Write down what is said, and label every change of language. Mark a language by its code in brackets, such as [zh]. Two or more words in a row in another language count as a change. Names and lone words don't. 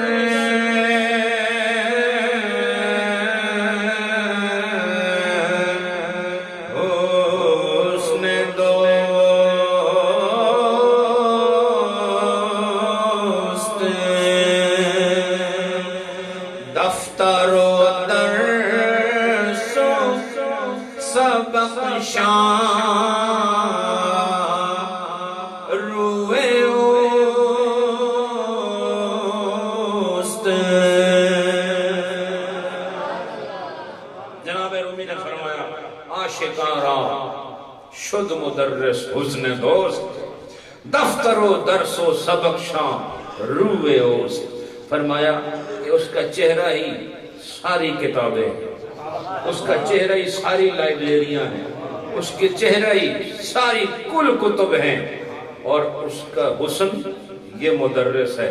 [fa] دفتر و درس و سبق شان روئے اوست۔ [ur] جناب رومی نے فرمایا [fa] عاشقاں شد مدرس حسن دوست، دفتر و درس و سبق شان روئے اوست۔ [ur] فرمایا کہ اس کا چہرہ ہی ساری کتابیں، اس کا چہرہ ہی ساری لائبریریاں ہیں، اس کے چہرہ ہی ساری کل کتب ہیں، اور اس کا حسن یہ مدرس ہے۔